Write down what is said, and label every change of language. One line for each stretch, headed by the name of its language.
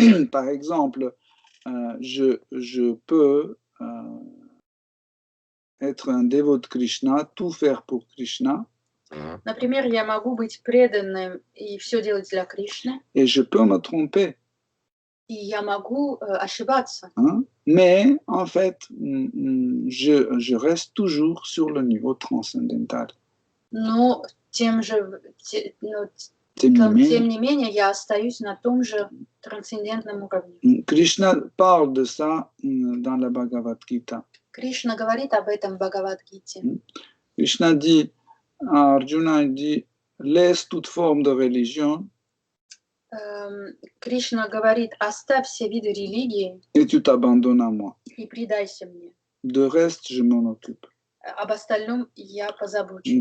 French: Par exemple, je peux être un dévot de Krishna, tout faire pour Krishna.
Russian: Например, я могу быть преданным и все делать для Кришны.
French: Et je peux me tromper.
Russian: И я могу ошибаться. Hein?
French: Mais en fait, je reste toujours sur le niveau transcendantal.
Russian: Но тем не менее, я остаюсь на том же трансцендентном уровне.
French: Krishna parle de ça dans la Bhagavad Gita.
Russian: Кришна говорит об этом в Бхагавад-гите.
French: Krishna dit à Arjuna, il dit, laisse toute forme de religion.
Russian: Кришна говорит, оставь все виды религии
French: et tu t'abandonnes à moi.
Russian: И предайся мне.
French: De reste, je m'en occupe.
Russian: Об остальном я позабочусь.